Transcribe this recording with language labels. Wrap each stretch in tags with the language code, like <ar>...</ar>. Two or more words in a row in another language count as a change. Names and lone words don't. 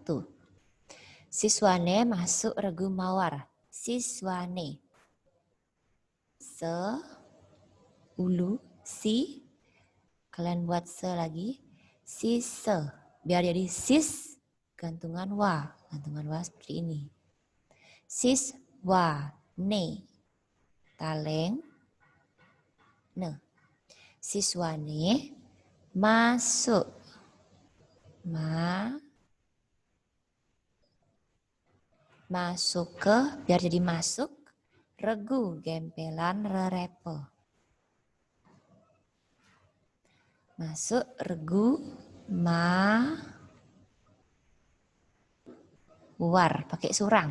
<ban>Siswane masuk regu mawar. Siswane. Ulu, si.</ban> <id>Kalian buat se lagi. Sise. Biar jadi sis, gantungan wa. Gantungan wa seperti ini.</id> <ban>Siswane. Taleng. Ne. Siswane masuk.</ban> <id>Masuk ke, biar jadi masuk, regu, gempelan, rerepe. Masuk, regu, war, pakai surang.</id>